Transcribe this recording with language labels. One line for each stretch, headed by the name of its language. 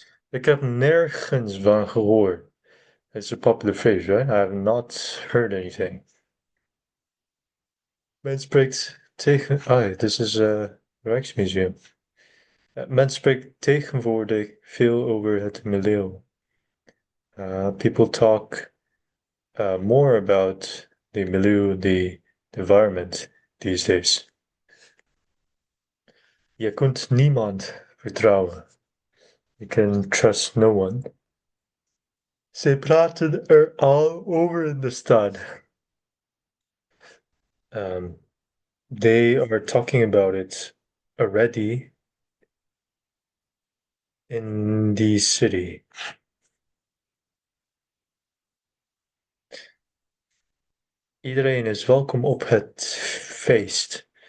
Dutch: Ik heb nergens van gehoord.
English: It's a popular phrase, right? I have not heard anything.
Dutch: Men spreekt tegen...
English: Ah, this is a Rijksmuseum.
Dutch: Men spreekt tegenwoordig veel over het milieu.
English: People talk more about the milieu, the environment these days.
Dutch: Je kunt niemand vertrouwen.
English: You can trust no one.
Dutch: Ze praten er al over in de stad.
English: They are talking about it already in the city.
Dutch: Iedereen is welkom op het feest.